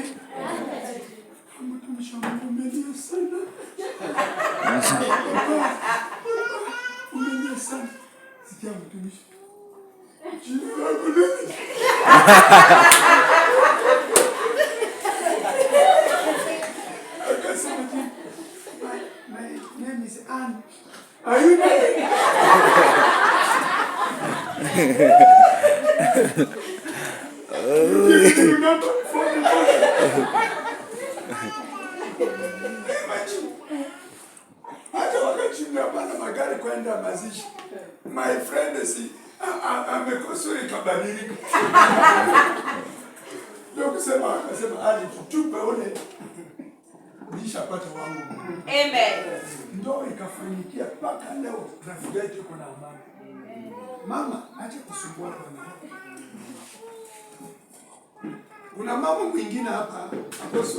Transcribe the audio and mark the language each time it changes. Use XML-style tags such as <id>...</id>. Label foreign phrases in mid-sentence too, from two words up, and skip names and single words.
<sw>Mtumishi wa Mungu umelia sana. Umelia sana. Sikia mtumishi. Jina lako nini? Akasema,</sw> <en>my name is Anne. Are you ready?</en> <sw>Hata wakati tunapanda magari kwenda mazishi,</sw> <en>my friend</en> <sw>amekosuri kabadilika. Ndio kusema akasema hadi tutupe ule nishapata wangu. Amen. Ndio ikafanikia mpaka leo rafiki yetu kuna amani. Mama acha kusumbua bwana. Kuna mama mwingine hapa Apostle.</sw>